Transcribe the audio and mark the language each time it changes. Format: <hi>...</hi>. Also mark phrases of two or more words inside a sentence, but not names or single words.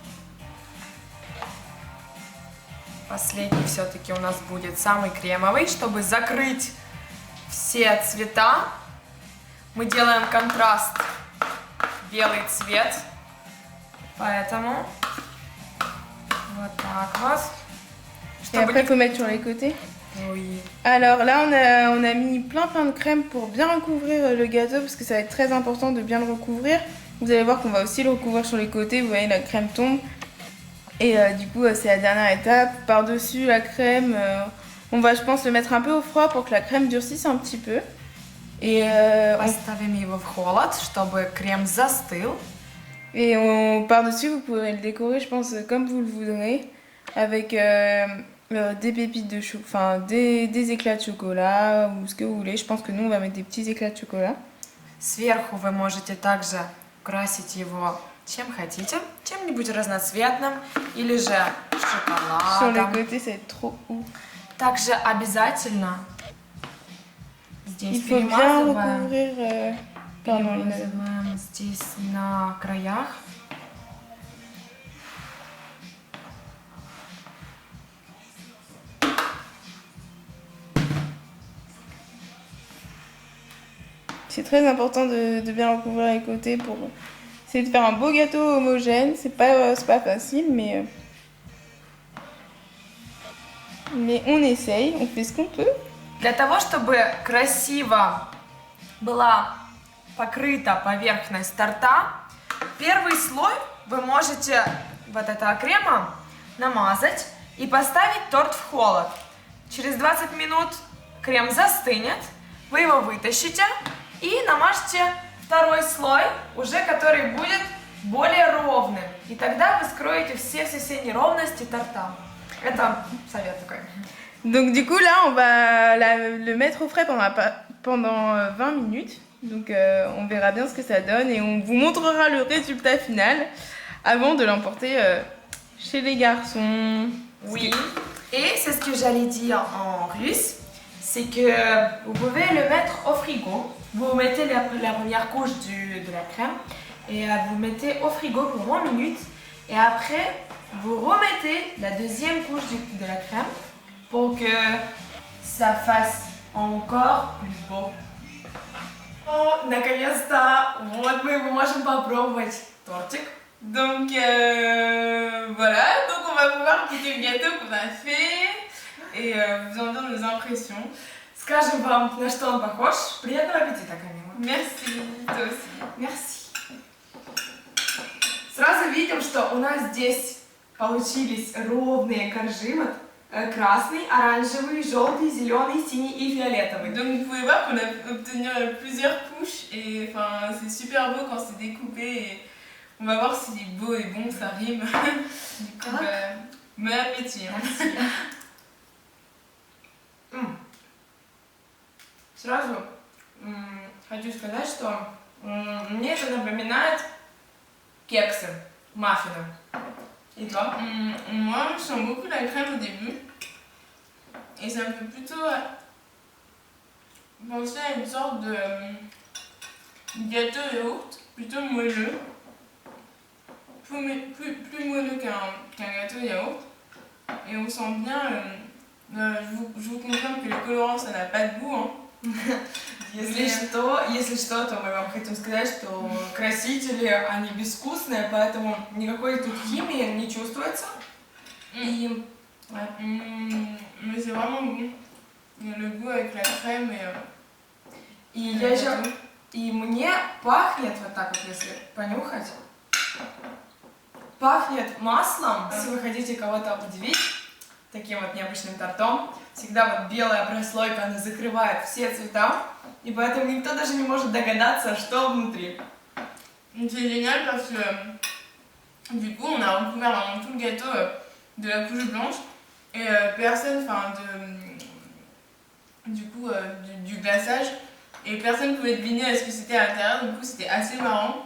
<ru>Последний все-таки у нас будет самый кремовый, чтобы закрыть все цвета. Мы делаем контраст белый цвет, поэтому вот так вот.</ru> <fr>Et après, il faut mettre sur les côtés. Oui. Alors là, on a mis plein de crème pour bien recouvrir le gâteau parce que ça va être très important de bien le recouvrir. Vous allez voir qu'on va aussi le recouvrir sur les côtés. Vous voyez, la crème tombe. Et du coup, c'est la dernière étape. Par-dessus la crème, on va, je pense, le mettre un peu au froid pour que la crème durcisse un petit peu. Et</fr> <ru>Поставим его в холод, чтобы крем застыл.</ru> <fr>Et par-dessus, vous pourrez le décorer, je pense, comme vous le voudrez, avec des pépites de chocolat, enfin des éclats de chocolat ou ce que vous voulez. Je pense que nous, on va mettre des petits éclats de chocolat.</fr> <ru>Сверху вы можете также украсить его чем хотите, чем-нибудь разноцветным или же</ru> <fr>Sur les</fr> <ru>шоколадом.</ru> <fr>côtés, ça va être trop ouf.</fr> <ru>Также обязательно здесь</ru> <fr>Il faut bien</fr> <ru>перемазываем,</ru> <fr>recouvrir. Pardon, Lina.</fr> <ru>перемазываем здесь на краях.</ru> <fr>C'est très important de bien recouvrir les côtés pour essayer de faire un beau gâteau homogène. C'est pas facile, mais on essaye, on fait ce qu'on peut.</fr> <ru>Для того, чтобы красиво была покрыта поверхность торта, первый слой вы можете вот этого крема намазать и поставить торт в холод. Через 20 минут крем застынет, вы его вытащите и намажьте второй слой, уже который будет более ровным. И тогда вы скроете все неровности торта. Это совет такой.</ru> <fr>Donc du coup là on va le mettre au frais pendant 20 minutes. Donc on verra bien ce que ça donne et on vous montrera le résultat final avant de l'emporter chez les garçons. Oui, et c'est ce que j'allais dire en russe, c'est que vous pouvez le mettre au frigo. Vous mettez la première couche de la crème et vous mettez au frigo pour 20 minutes. Et après, vous remettez la deuxième couche de la crème pour que ça fasse encore plus beau.</fr> <ru>Oh, наконец-то! Вот мы можем попробовать тортик.</ru> <fr>Donc voilà, donc on va pouvoir goûter le gâteau qu'on a fait et vous en dire nos impressions.</fr> <ru>Скажем вам, на что он похож. Приятного аппетита, Камила.</ru> <fr>Merci, toi aussi. Merci.</fr> <ru>Сразу видим, что у нас здесь получились ровные коржи. Вот красный, оранжевый, желтый, зеленый, синий и фиолетовый.</ru> <fr>Donc vous pouvez voir qu'on a obtenu plusieurs couches et enfin c'est super beau quand c'est découpé et on va voir si beau et bon ça rime. Du coup, bon appétit. Merci.</fr> <ru>Сразу хочу сказать, что мне это напоминает кексы, маффины.</ru> <fr>Et toi? Moi, je sens beaucoup la crème au début et ça me fait plutôt penser à une sorte de gâteau yaourt, plutôt moelleux, plus moelleux qu'un gâteau yaourt. Et on sent bien, je vous confirme que le colorant ça n'a pas de goût. Hein.</fr> <ru>Если что, то мы вам хотим сказать, что красители, они безвкусные, поэтому никакой тут химии не чувствуется. И</ru> <fr>mais c'est vraiment bon. Il y a le goût avec la crème</fr> <ru>и мне пахнет, вот так вот, если понюхать, пахнет маслом. Если вы хотите кого-то удивить, таким вот необычным тортом. Всегда вот белая прослойка, она закрывает все цвета, и поэтому никто даже не может догадаться, что внутри.</ru> <fr>C'est génial parce que du coup on a recouvert vraiment tout le gâteau de la couche blanche et personne, enfin du glaçage, et personne pouvait deviner ce que c'était à l'intérieur, du coup c'était assez marrant.</fr>